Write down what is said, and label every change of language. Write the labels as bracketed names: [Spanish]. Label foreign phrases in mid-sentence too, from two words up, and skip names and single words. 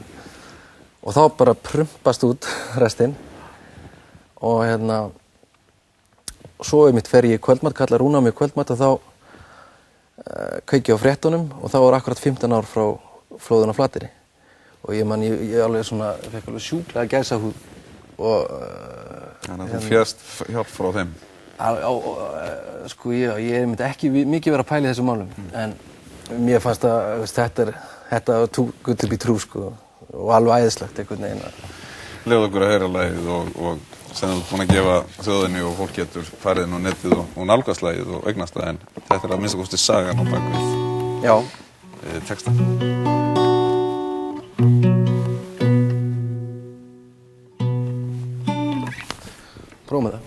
[Icelandic] Og þá bara prumpast út restinn og svo einmitt fer ég í kvöldmatt, kallar Rúna á mig kvöldmatt og þá kveiki ég á fréttunum og þá var akkurat 15 ár frá flóðinu á Flateyri. Og ég alveg svona, fekk alveg sjúklega gæsahúð og Þannig að þú fékkst hjálp frá þeim? Sko ég myndi ekki mikið vera að pæla í þessum málum en mér fannst að þetta var [English] too good to be true [Icelandic] sko. Og alveg æðislegt einhvern veginn. Leyfðu okkur að heyra lagið og sem þú ert búin að gefa þjóðinni og fólk getur farið inn á netið og nálgast lagið og eignast það en þetta er að minnsta kosti sagan á bakvið. Já. Texta. Prófum það.